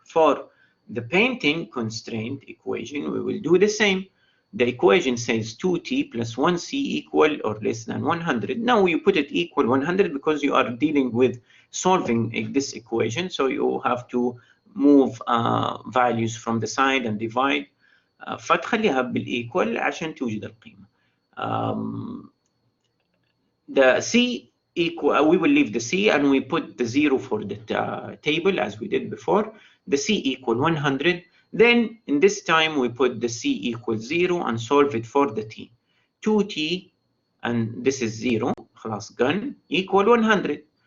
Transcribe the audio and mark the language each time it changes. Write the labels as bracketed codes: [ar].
[en] For the painting constraint equation, we will do the same. The equation says 2t plus 1c equal or less than 100. Now you put it equal 100 because you are dealing with solving this equation. So you have to move values from the side and divide. [ar] فتخليها بالequal عشان توجد القيمة. [en] The c equal, we will leave the c and we put the 0 for the table as we did before. The c equal 100. Then in this time we put the c equals 0 and solve it for the t. 2t and this is 0 خلاص gone equal 100.